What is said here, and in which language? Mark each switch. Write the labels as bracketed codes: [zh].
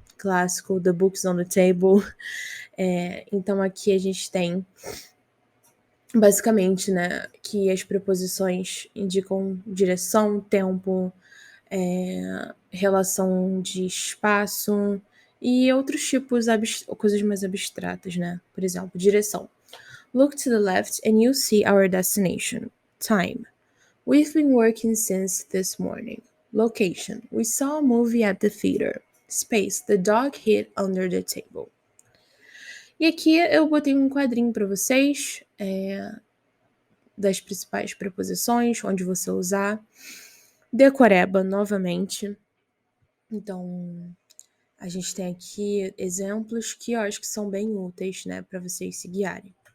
[pt] Clássico, [en] the book's on the table. [pt] Então, aqui a gente tem basicamente, né, que as preposições indicam direção, tempo, relação de espaço e outros tipos, coisas mais abstratas, né? Por exemplo, direção. [en] Look to the left and you'll see our destination. Time. We've been working since this morning. Location. We saw a movie at the theater. Space. The dog hid under the table. [pt] E aqui eu botei um quadrinho para vocês, das principais preposições, onde você usar. Decoreba, novamente. Então, a gente tem aqui exemplos que eu acho que são bem úteis, né, para vocês se guiarem.